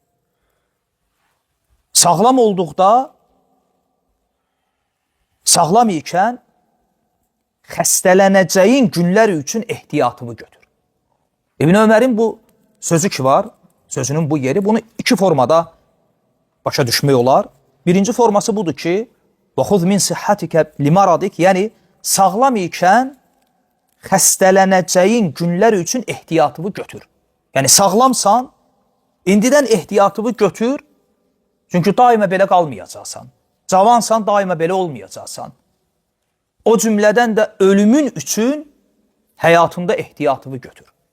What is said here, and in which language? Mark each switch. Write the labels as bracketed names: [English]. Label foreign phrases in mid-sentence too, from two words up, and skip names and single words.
[Azerbaijani] Sağlam olduqda, sağlam ikən xəstələnəcəyin günlər üçün ehtiyatını götür. İbn Ömərin bu sözü ki var, sözünün bu yeri, bunu iki formada başa düşmək olar. Birinci forması budur ki, [Arabic] وَخُذْ مِنْ سِحَّتِكَ لِمَرَضِكَ, [Azerbaijani] yəni sağlam ikən xəstələnəcəyin günlər üçün ehtiyatını götür. Yəni sağlamsan, indidən ehtiyatını götür, çünki daima belə qalmayacaqsan. Cavansan, daima belə olmayacaqsan. o cümlədən də ölümün üçün həyatında ehtiyatını götür.